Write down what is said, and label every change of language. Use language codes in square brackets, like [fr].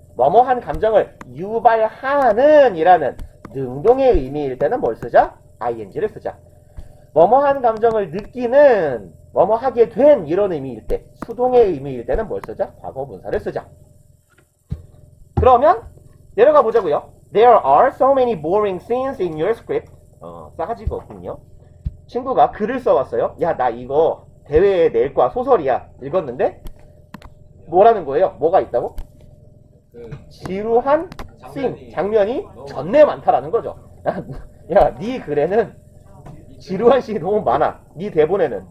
[ko] 뭐뭐한 감정을 유발하는 이라는 능동의 의미일 때는 뭘 쓰자? ing를 쓰자. 뭐뭐한 감정을 느끼는, 뭐뭐하게 된 이런 의미일 때, 수동의 의미일 때는 뭘 쓰자? 과거 분사를 쓰자. 그러면 내려가 보자고요. [en] There are so many boring scenes in your script. [ko] 싸가지가 없군요. 친구가 글을 써왔어요. 야, 나 이거 대회에 낼 거야. 소설이야. 읽었는데 뭐라는 거예요? 뭐가 있다고? 지루한 씬, 장면이 전내 많다라는 거죠. 야, 네 글에는 지루한 씬이 너무 많아. 네 대본에는.